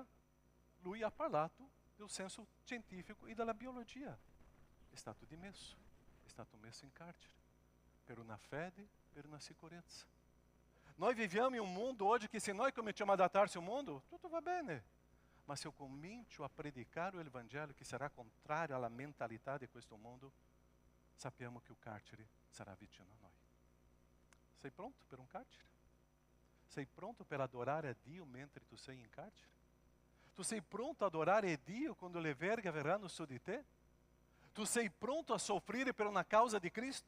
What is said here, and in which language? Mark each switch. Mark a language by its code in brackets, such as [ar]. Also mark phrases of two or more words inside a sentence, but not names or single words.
[it] Lui ha parlato del senso scientifico e della biologia. È stato dimesso, è stato messo in carcere per una fede, per una sicurezza. Noi viviamo in un mondo oggi che se noi cominciamo ad adattarci al mondo, tutto va bene. Ma se eu comincio a predicare [pt] o Evangelho que será contrário [it] alla mentalità di questo mondo, sappiamo che il carcere sarà vicino a noi. Sei pronto per un carcere? Sei pronto per adorare a Dio mentre tu sei in carcere? Tu sei pronto ad adorare a Dio quando le verghe verranno su di te? Tu sei pronto a soffrire per una causa di Cristo?